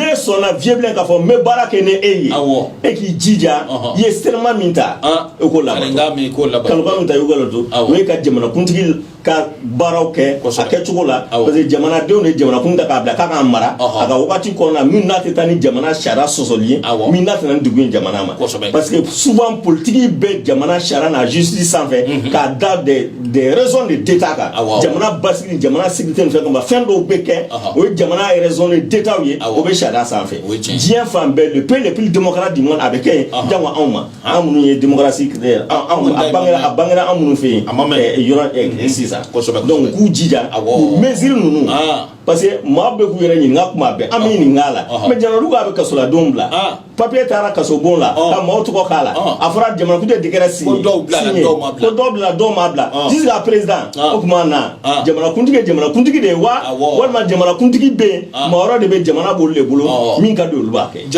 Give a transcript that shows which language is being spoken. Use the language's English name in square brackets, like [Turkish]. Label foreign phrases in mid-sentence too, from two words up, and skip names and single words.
[Bambara] sɔnna vieux k'a fɔ n bɛ baara kɛ ni e ye e k'i jija i ye serment min ta e k'o labato kalikan min ta i k'o labato o ye ka jamanakuntigi ka baaraw kɛ a kɛcogo la [French] parce que [Bambara] jamanadenw de ye jamanakuntigi ta k'a bila k'a k'a mara a ka wagati kɔnɔna min n'a tɛ taa ni jamana sariya sɔsɔli ye min n'a tɛ na ni degun ye jamana ma [French] parce que souvent [Bambara] politigi bɛ jamana sariya n'a justice sanfɛ k'a da [French] des raisons de d'état [Bambara] kan jamana basigi ni jamana sécurité ni fɛn kama fɛn dɔw bɛ kɛ o ye jamana [French] raison de d'état [Bambara] ye o bɛ sariya sanfɛ diɲɛ fan bɛɛ [French] le pays le plus démocrate du monde [Bambara] a bɛ kɛ yen jango anw ma an minnu ye démocratie a bangera an minnu fɛ yen yɔrɔ sisan donc k'u jija mesure ninnu [French] parce que [Bambara] maa bɛ k'u yɛrɛ ɲininka kuma bɛɛ an bɛ ɲininka a la mais jamanadugu a bɛ kasoladenw bila papier taara kasobon la ka maaw tɔgɔ k'a la a fɔra jamanakuntigi de kɛra signé ko dɔw bila dɔw ma bila [French] jusqu'à président [Bambara] o tuma na jamanakuntigi ye jamanakuntigi de ye wa walima jamanakuntigi bɛ yen maa wɛrɛ de bɛ jamana bolo de bolo min ka di olu b'a kɛ